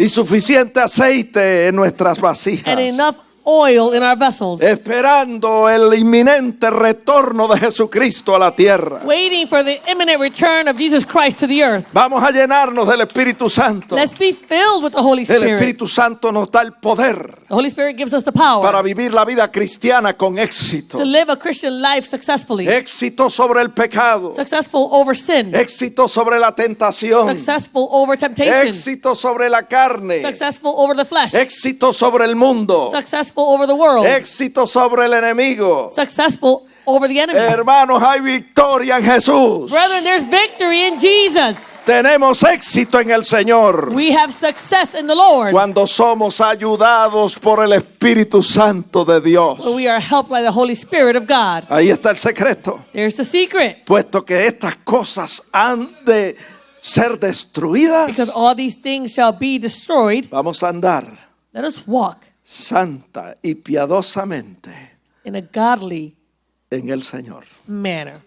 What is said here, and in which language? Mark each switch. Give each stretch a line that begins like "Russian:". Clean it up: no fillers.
Spanish: y suficiente aceite en nuestras
English: and
Spanish: vasijas.
English: enough oil in our vessels,
Spanish: esperando el inminente retorno de Jesucristo a la tierra.
English: waiting for the imminent return of Jesus Christ to the earth.
Spanish: Vamos a llenarnos del Espíritu Santo.
English: Let's be filled with the Holy
Spanish: El
English: Spirit.
Spanish: Espíritu Santo nos da el poder
English: The Holy Spirit gives us the power
Spanish: para vivir la vida cristiana con éxito.
English: to live a Christian life successfully.
Spanish: Éxito sobre el pecado.
English: Successful over sin.
Spanish: Éxito sobre la tentación.
English: Successful over temptation.
Spanish: Éxito sobre la carne.
English: Successful over the flesh.
Spanish: Éxito sobre el mundo.
English: Successful over the world.
Spanish: Éxito sobre el enemigo.
English: Successful over the enemy.
Spanish: Hermanos, hay victoria en Jesús.
English: Brethren, there's victory in Jesus.
Spanish: Tenemos éxito en el Señor
English: We have success in the Lord
Spanish: cuando somos ayudados por el Espíritu Santo de Dios.
English: when we are helped by the Holy Spirit of God.
Spanish: Ahí está el secreto.
English: There's the secret.
Spanish: Puesto que estas cosas han de ser destruidas,
English: Because all these things shall be destroyed,
Spanish: vamos a andar
English: let us walk
Spanish: santa y piadosamente
English: in a godly
Spanish: en el Señor.
English: manner